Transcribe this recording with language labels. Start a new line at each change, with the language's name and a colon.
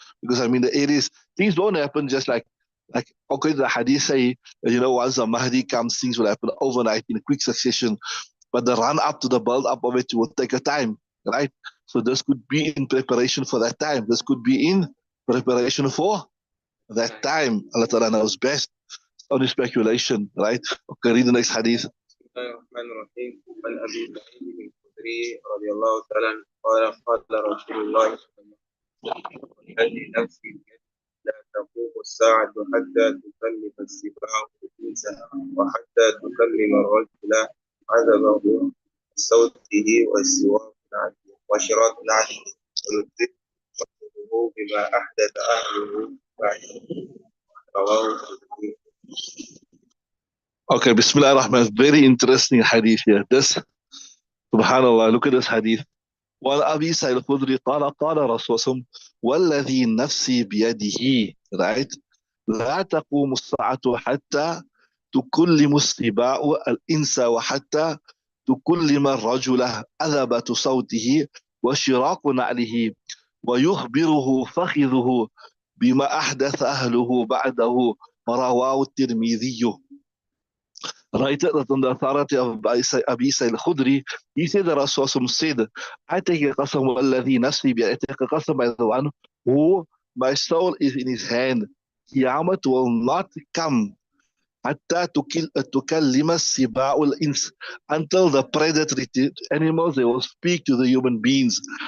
English: Because I mean the areas, things don't happen just like okay, the hadith say, once the Mahdi comes, things will happen overnight in a quick succession. But the run up to the build up of it will take a time, right? So this could be in preparation for that time. This could be in preparation for that time. Allah Ta'ala knows best. Only speculation, right? Okay, read the next hadith.
Arabic: الرحمن الرحيم عن أبي سعيد الخدري رضي الله تعالى عنه قال قال رسول الله صلى الله عليه وسلم والذي نفسي بيده لا تقوم الساعة حتى تكلم السباع الإنس وحتى تكلم الرجل عذبه صوته والسواك وشراك نعله ويدرك قلبه بما أحدث أهله بعده رواه
English: Okay, Bismillah ar-Rahman. Very interesting hadith here. This, subhanallah, look at this hadith.
Arabic: وعن أبي سعيد الخدري قال رسول الله والذي نفسي بيده,
English: right?
Arabic: لا تقوم الساعة حتى تكلم السباع الإنس وحتى تكلم الرجل أذبة صوته وشراق نعله ويخبره فخذه بما أحدث أهله بعده رواه الترمذي.
English: Right, that on the authority of Abi Sa'id al-Khudri, he said that Rasulullah said, I take a qasam
Arabic: alladhi nafsi bi,
English: I take a qasam by the one who my soul is in his hand. Qiyamah will not come
Arabic: حتى تكلم السباع الإنس,
English: until the predatory animals, they will speak to the human beings.